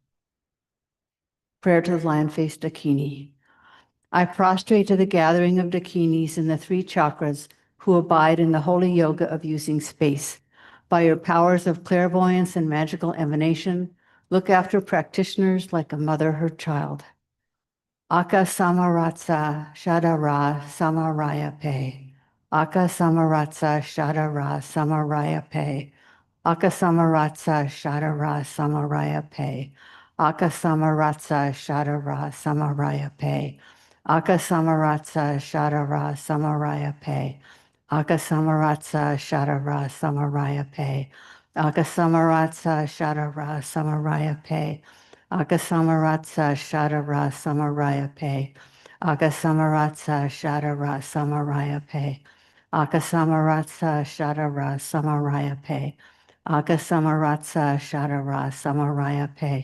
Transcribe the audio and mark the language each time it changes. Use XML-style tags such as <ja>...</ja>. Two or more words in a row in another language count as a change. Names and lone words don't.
<en>Prayer to the lion-faced Dakini. I prostrate to the gathering of Dakinis in the three chakras who abide in the holy yoga of using space. By your powers of clairvoyance and magical emanation, look after practitioners like a mother her child.</en> <sa>अक समरत्स षडर समरय फे. अक समरत्स षडर समरय फे. अक समरत्स षडर समरय फे. अक समरत्स षडर समरय फे. अक समरत्स षडर समरय फे. अक समरत्स षडर समरय फे. अक समरत्स षडर समरय फे. अकसमरत्स षडर समरय फे. अकसमरत्स षडर समरय फे. अकसमरत्स षडर समरय फे. अकसमरत्स षडर समरय फे.</sa>